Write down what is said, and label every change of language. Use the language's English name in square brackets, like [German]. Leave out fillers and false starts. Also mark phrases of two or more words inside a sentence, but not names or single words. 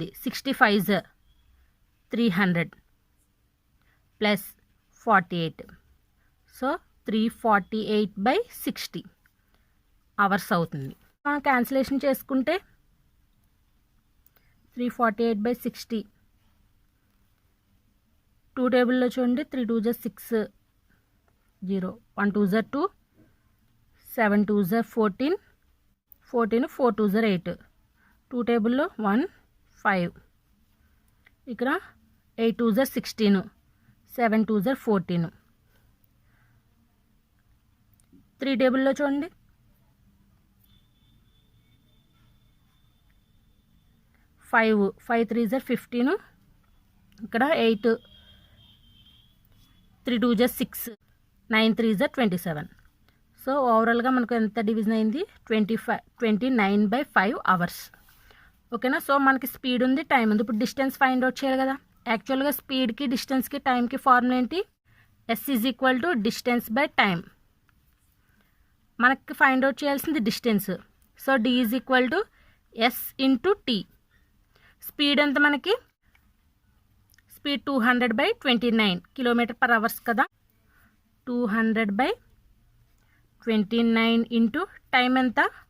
[Telugu] 65s 300 ప్లస్ 48. సో 348/60 అవర్స్ అవుతుంది. మనం క్యాన్సిలేషన్ చేసుకుంటే 348/60 2 టేబుల్లో చూడండి. [English] 3 2s are 6 0 1 2s are 2 7 2s are 14 14 4 2s are 8. 2 టేబుల్లో 1 5. ఇక్కడ 8 2s are 16 7 2s are 14. [Telugu] 3 టేబుల్లో చూడండి. [English] 5 3s are 15. ఇక్కడ 8 3 2s are 6 9 3s are 27. [Telugu] సో ఓవరాల్గా మనకు ఎంత డివిజన్ అయింది? 29/5 hours. ఓకేనా. సో మనకి స్పీడ్ ఉంది, టైం ఉంది. ఇప్పుడు డిస్టెన్స్ [English] find out [Telugu] చేయాలి కదా. యాక్చువల్గా స్పీడ్కి డిస్టెన్స్కి టైంకి ఫార్ములా ఏంటి? [English] S = distance/time. [Telugu] మనకి [English] find out [Telugu] చేయాల్సింది డిస్టెన్స్. సో D = S × T. స్పీడ్ ఎంత మనకి? స్పీడ్ 200/29 km/h కదా. 200/29 [English] into time [Telugu] ఎంత?